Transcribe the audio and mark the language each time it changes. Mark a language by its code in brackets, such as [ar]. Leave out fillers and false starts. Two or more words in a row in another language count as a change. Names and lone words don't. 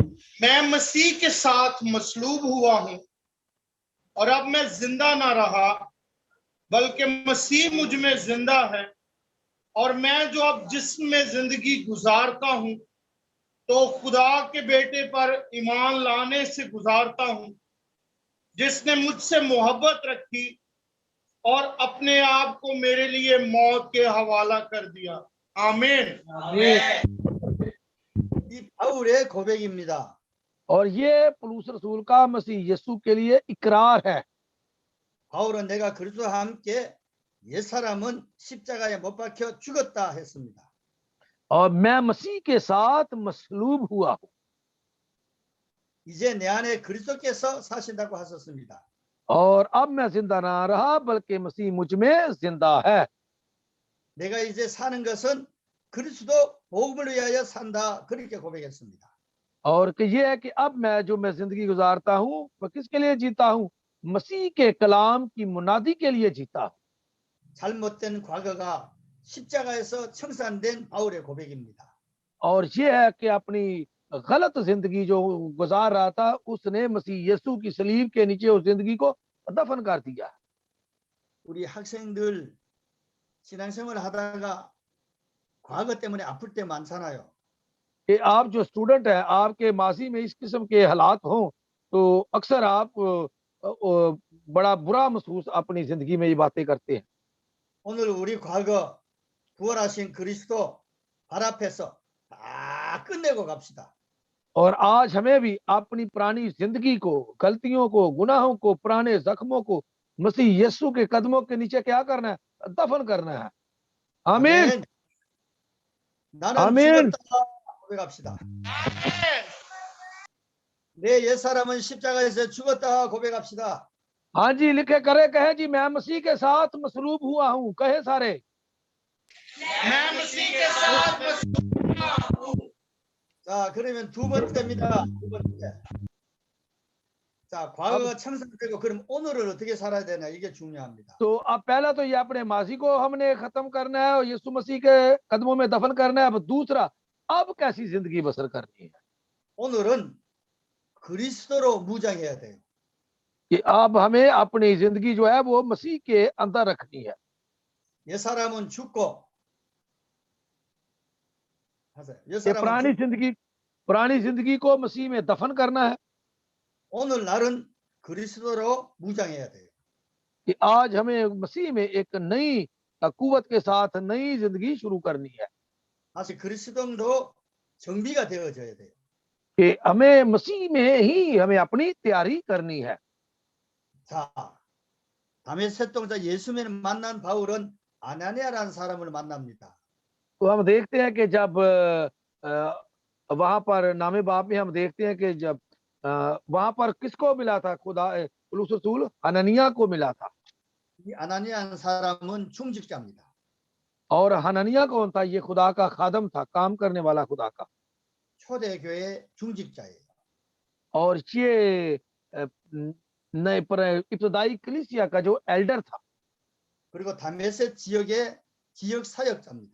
[ur] میں مسیح کے ساتھ مصلوب ہوا ہوں اور اب میں زندہ نہ رہا بلکہ مسیح مجھ میں زندہ ہے، اور میں جو اب جسم میں زندگی گزارتا ہوں تو خدا کے بیٹے پر ایمان لانے سے گزارتا ہوں، جس نے مجھ سے محبت رکھی اور اپنے آپ کو میرے لیے موت کے حوالہ کر دیا. आमीन। [ko] 이 바울의 고백입니다. [ur] اور یہ پولس رسول کا مسیح یسوع کے لیے اقرار ہے. [ko] 바울은 내가 그리스도와 함께 옛 사람은 십자가에 못 박혀 죽었다 했습니다. [ur] اور میں مسیح کے ساتھ مصلوب ہوا ہوں. [ko] 이제 내 안에 그리스도께서 사신다고 하셨습니다. [ur] اور اب میں زندہ نہ رہا بلکہ مسیح مجھ میں زندہ ہے. [ko] 내가 이제 사는 것은 그리스도 복음을 위하여 산다, 그렇게 고백했습니다. [ur] اور کہ یہ ہے کہ اب میں زندگی گزارتا ہوں وہ کس کے لیے جیتا ہوں? مسیح کے کلام کی منادی کے لیے جیتا ہوں. [ko] 잘못된 과거가 십자가에서 청산된 바울의 고백입니다. [ur] اور یہ ہے کہ اپنی غلط زندگی جو گزار رہا تھا اس نے مسیح یسوع کی صلیب کے نیچے اس زندگی کو دفن کر دیا. [ko] 우리 학생들 신앙생활 하다가 과거 때문에 아플 때 많잖아요. [ur] کہ آپ جو سٹوڈنٹ ہے آپ کے ماضی میں اس قسم کے حالات ہوں تو اکثر آپ بڑا برا محسوس اپنی زندگی میں یہ باتیں کرتے ہیں. [ko] 오늘 우리 과거 부활하신 그리스도 발 앞에서 다 끝내고 갑시다. [ur] اور آج ہمیں بھی اپنی پرانی زندگی کو، غلطیوں کو، گناہوں کو، پرانے زخموں کو مسیح یسوع کے قدموں کے نیچے کیا کرنا ہے? دفن کرنا ہے۔ آمین. [ko] 나는 아멘. 죽었다 고백합시다. 내 옛사람은 십자가에서 죽었다 고백합시다. [ur] ہاں جی، لکھے کرے کہے جی میں مسیح کے ساتھ مصلوب ہوا ہوں. کہے سارے میں مسیح کے ساتھ مصلوب ہوا ہوں. [ko] 자, 그러면 두 번째입니다. 두 번째. 자, 과거가 청산되고 그럼 오늘을 어떻게 살아야 되나 이게 중요합니다. [ur] تو اب پہلا تو یہ اپنے ماضی کو ہم نے ختم کرنا ہے اور یسوع مسیح کے قدموں میں دفن کرنا ہے. اب دوسرا، اب کیسی زندگی بسر کرنی ہے [ko] 오늘은 그리스도로 무장해야 돼요. [ur] کہ اب ہمیں اپنی زندگی جو ہے وہ مسیح کے اندر رکھنی ہے. [ko] 옛 사람은 죽고 하세요. 옛 [ur] ये [ko] 사람은 죽고 [ur] پرانی زندگی کو مسیح میں دفن کرنا ہے [ko] 오늘날은 그리스도로 무장해야 돼요. [ur] کہ آج ہمیں مسیح میں ایک نئی قوت کے ساتھ نئی زندگی شروع کرنی ہے [ko] 다시 그리스도로 정비가 되어져야 돼요. [ur] کہ ہمیں مسیح میں ہی ہمیں اپنی تیاری کرنی ہے. [ko] 자, 다메섹 동자 예수님을 만난 바울은 아나니아라는 사람을 만납니다. [ur] تو ہم دیکھتے ہیں کہ جب وہاں پر نامے باپ میں ہم دیکھتے ہیں کہ جب وہاں پر کس کو ملا تھا، خدا پولس رسول حننیاہ کو ملا تھا. [ko] 이 아나니아라는 사람은 중직자입니다. [ur] اور حننیاہ کون تھا? یہ خدا کا خادم تھا، کام کرنے والا خدا کا. [ko] 초대교회 중직자예요. [ur] اور یہ نئے پر ابتدائی کلیسیا کا جو ایلڈر تھا [ko] 그리고 다메섹 지역의 지역 사역자입니다.